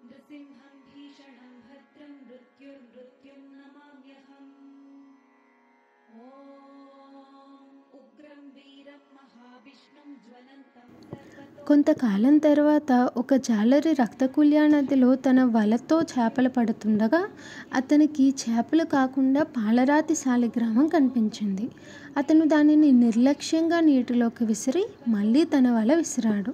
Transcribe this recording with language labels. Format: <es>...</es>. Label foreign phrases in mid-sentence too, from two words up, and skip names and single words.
<sa>नृसिंहं भीषणं भद्रं मृत्युर्मृत्युं नमाम्यहम् उग्रं वीरं महाविष्णुं ज्वलन्तं</sa> <te>కొంతకాలం తర్వాత ఒక జాలరి రక్తకుల్య నదిలో తన వలతో చేపలు పడుతుండగా అతనికి చేపలు కాకుండా పాలరాతి శాలిగ్రామం కనిపించింది. అతను దానిని నిర్లక్ష్యంగా నీటిలోకి విసిరి మళ్ళీ తన వల విసిరాడు.</te>